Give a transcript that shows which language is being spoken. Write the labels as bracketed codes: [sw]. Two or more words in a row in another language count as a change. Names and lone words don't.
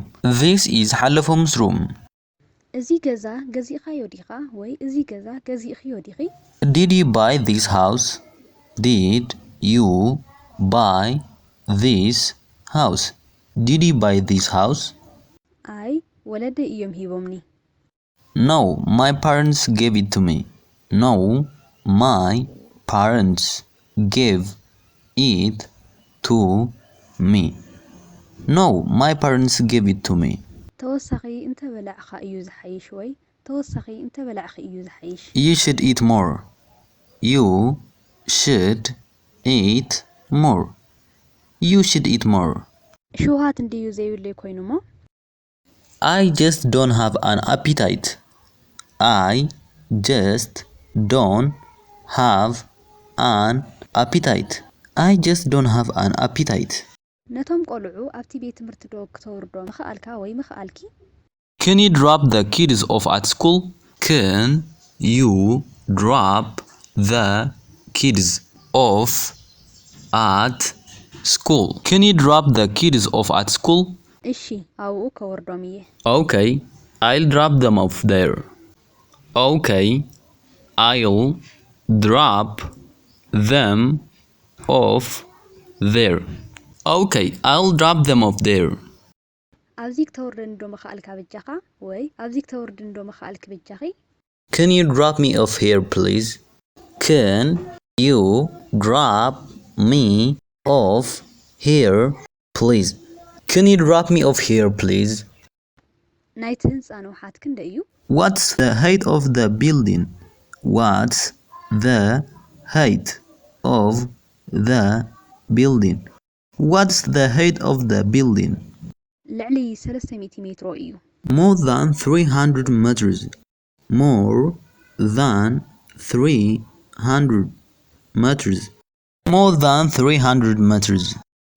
[en] This is Halafom's room. [ti] እዚ ገዛ ገዚእኻዮ ዲኻ ወይ እዚ ገዛ ገዚእኽዮ ዲኺ [en] Did you buy this house? Did you buy this house? Did you buy this house? [ti] ኣይ ወለደ እዮም ሂቦምኒ [en] No, my parents gave it to me. No, my parents gave it to me. No, my parents gave it to me. [ti] ተወሳኺ እንተበላዕኻ እዩ ዝሓይሽ ወይ ተወሳኺ እንተበላዕኺ እዩ ዝሓይሽ [en] You should eat more. You should eat more. You should eat more. [ti] ሽውሃት እንድዩ ዘይብለይ ኮይኑ ሞ [en] I just don't have an appetite. I just don't have an appetite. I just don't have an appetite. [ti] ነቶም ቆልዑ ኣብቲ ቤት ትምህርቲ ዶ ክተወርዶ ምኽኣልካ ወይ ምኽኣልኪ [en] Can you drop the kids off at school? Can you drop the kids off at school? Can you drop the kids off at school? [ti] እሺ ኣብኡ ከወርዶም እየ [en] Okay, I'll drop them off there. Okay, I'll drop them off there. Okay, I'll drop them off there. [ti] ኣብዚ ክተወርደን ዶ ምኽኣልካ ብጃኻ ወይ ኣብዚ ክተወርድን ዶ ምኽኣልክ ብጃኺ [en] Can you drop me off here, please? Can you drop me off here, please? Can you drop me off here, please? [ti] ናይቲ ህንፃ ንውሓት ክንደ እዩ [en] What's the height of the building? What's the height of the building? What's the height of the building? [ti] ልዕሊ 300 ሜትሮ እዩ [en] More than 300 meters. More than 300 meters. More than 300 meters.